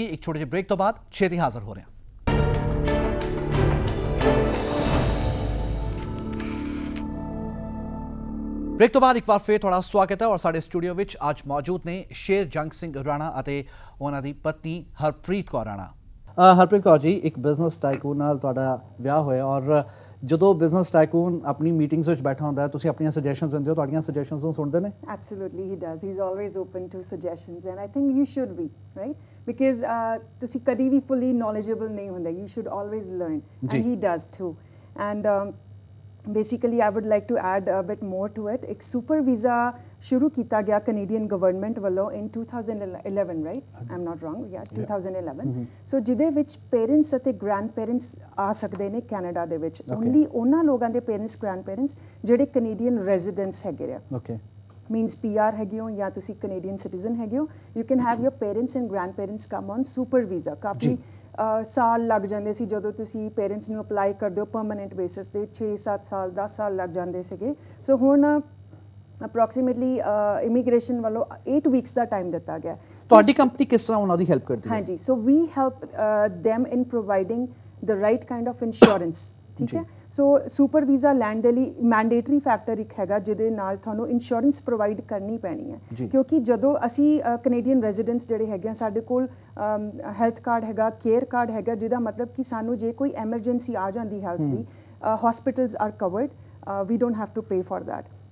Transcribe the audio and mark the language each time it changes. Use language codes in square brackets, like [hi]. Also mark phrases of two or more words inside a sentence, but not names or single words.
[pa] ਇੱਕ ਛੋਟੇ ਜਿਹੇ ਬ੍ਰੇਕ ਤੋਂ ਬਾਅਦ ਛੇਤੀ ਹਾਜ਼ਰ ਹੋ ਰਹੇ ਹਾਂ। ਬ੍ਰੇਕ ਤੋਂ ਬਾਅਦ ਇੱਕ ਵਾਰ ਫਿਰ ਤੁਹਾਡਾ ਸਵਾਗਤ ਹੈ ਔਰ ਸਾਡੇ ਸਟੂਡੀਓ ਵਿੱਚ ਅੱਜ ਮੌਜੂਦ ਨੇ ਸ਼ੇਰਜੰਗ ਸਿੰਘ ਰਾਣਾ ਅਤੇ ਉਹਨਾਂ ਦੀ ਪਤਨੀ ਹਰਪ੍ਰੀਤ ਕੌਰ ਰਾਣਾ। ਹਰਪ੍ਰੀਤ ਕੌਰ ਜੀ, ਇੱਕ [en] business tycoon [pa] ਨਾਲ ਤੁਹਾਡਾ ਵਿਆਹ ਹੋਇਆ ਔਰ ਜਦੋਂ [en] business tycoon [pa] ਆਪਣੀ ਮੀਟਿੰਗਸ ਵਿੱਚ ਬੈਠਾ ਹੁੰਦਾ ਹੈ ਤੁਸੀਂ ਆਪਣੀਆਂ ਸੁਜੈਸ਼ਨਸ ਦਿੰਦੇ ਹੋ, ਤੁਹਾਡੀਆਂ ਸੁਜੈਸ਼ਨਸ ਨੂੰ ਸੁਣਦੇ ਨੇ? [en] Absolutely, he does. He's always open to suggestions, and I think you should be, right? [pa] Because ਤੁਸੀਂ ਕਦੀ ਵੀ [en] fully knowledgeable [pa] ਨਹੀਂ ਹੁੰਦੇ. [en] You should always learn, and he does too. And basically, I would like to add a bit more to it. ਇੱਕ super visa [pa] ਸ਼ੁਰੂ ਕੀਤਾ ਗਿਆ [en] Canadian government ਵੱਲੋਂ in 2011, right? I'm not wrong. Yeah, 2011. [pa] So ਜਿਹਦੇ ਵਿੱਚ ਪੇਰੈਂਟਸ ਅਤੇ [en] grand parents [pa] ਆ ਸਕਦੇ ਨੇ ਕੈਨੇਡਾ ਦੇ ਵਿੱਚ। ਓਨਲੀ ਉਹਨਾਂ ਲੋਕਾਂ ਦੇ [en] parents grand parents [pa] ਜਿਹੜੇ [en] Canadian residents [pa] ਹੈਗੇ ਆ। ਓਕੇ। means PR ਹੈਗੇ ਹੋ ਜਾਂ ਤੁਸੀਂ [en] Canadian citizen [pa] ਹੈਗੇ ਹੋ, [en] you can have your parents and grandparents come on super visa। [pa] ਕਾਫੀ ਸਾਲ ਲੱਗ ਜਾਂਦੇ ਸੀ ਜਦੋਂ ਤੁਸੀਂ ਪੇਰੈਂਟਸ ਨੂੰ ਅਪਲਾਈ ਕਰਦੇ ਹੋ [en] permanent basis [pa] ਤੇ 6-7 ਸਾਲ 10 ਸਾਲ ਲੱਗ ਜਾਂਦੇ ਸੀਗੇ। ਸੋ ਹੁਣ [en] approximately immigration [pa] ਵੱਲੋਂ 8 ਵੀਕਸ ਦਾ ਟਾਈਮ ਦਿੱਤਾ ਗਿਆ। ਤੁਹਾਡੀ ਕੰਪਨੀ ਕਿਸ ਤਰ੍ਹਾਂ ਉਹਨਾਂ ਦੀ ਹੈਲਪ ਕਰਦੀ ਹੈ? [en] ਹਾਂਜੀ, so we help them in providing the right kind of insurance। [pa] ਠੀਕ ਹੈ। ਸੋ [en] super visa [pa] ਲੈਣ ਦੇ ਲਈ [en] mandatory factor [pa] ਇੱਕ ਹੈਗਾ ਜਿਹਦੇ ਨਾਲ ਤੁਹਾਨੂੰ [en] insurance provide [pa] ਕਰਨੀ ਪੈਣੀ ਹੈ। ਕਿਉਂਕਿ ਜਦੋਂ ਅਸੀਂ [en] Canadian residents [pa] ਜਿਹੜੇ ਹੈਗੇ ਆ, ਸਾਡੇ ਕੋਲ [en] health card [pa] ਹੈਗਾ, [en] care card [pa] ਹੈਗਾ, ਜਿਹਦਾ ਮਤਲਬ ਕਿ ਸਾਨੂੰ ਜੇ ਕੋਈ ਐਮਰਜੈਂਸੀ ਆ ਜਾਂਦੀ ਹੈਲਥ ਦੀ, [en] hospitals are covered, we don't have to pay for that.